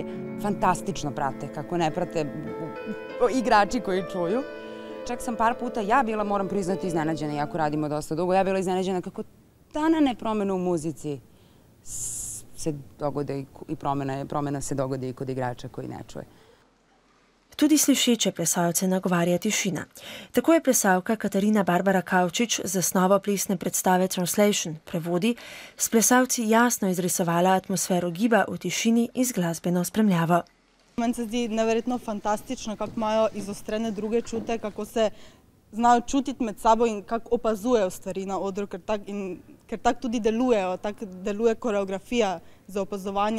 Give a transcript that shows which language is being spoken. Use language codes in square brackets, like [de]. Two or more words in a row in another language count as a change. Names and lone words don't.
[bs] Fantastično prate, kako ne prate igrači koji čuju. Čak sam par puta ja bila, moram priznati, iznenađena, iako radimo dosta dugo, ja bila iznenađena kako spontane promjene u muzici se dogode i promjena se dogodi i kod igrača koji ne čuje. [sl] Tudi slišeče plesalce nagovarja tišina. Tako je plesalka Katarina Barbara Kavčič z zasnovo plesne predstave Translation, prevodi, s plesalci jasno izrisovala atmosfero giba v tišini in z glasbeno spremljavo. Meni se zdi neverjetno fantastično, kako imajo izostrene druge čute, kako se znajo čutiti med sabo in kako opazujejo stvari na odru, ker tak tudi delujejo, tak deluje koreografija za opazovanje.